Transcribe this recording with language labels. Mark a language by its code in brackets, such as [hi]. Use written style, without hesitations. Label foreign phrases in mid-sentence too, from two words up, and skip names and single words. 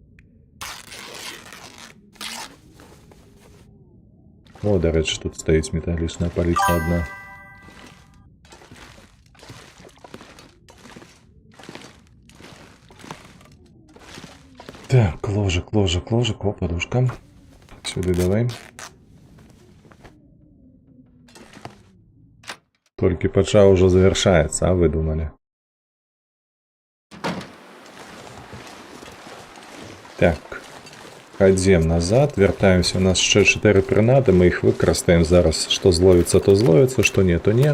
[be] О, дарэчы, тут стаіць металічная паліца адна. [ru] Так, ложик, ложик, ложик. О, подушка. Сюда давай. [be] Толькі пачаў ужо завяршаецца, а вы думалі? Так, хадзем назад, вяртаемся, у нас яшчэ 4 прынады, мы іх выкарыстаем зараз, што зловіцца, то зловіцца, што не, то не.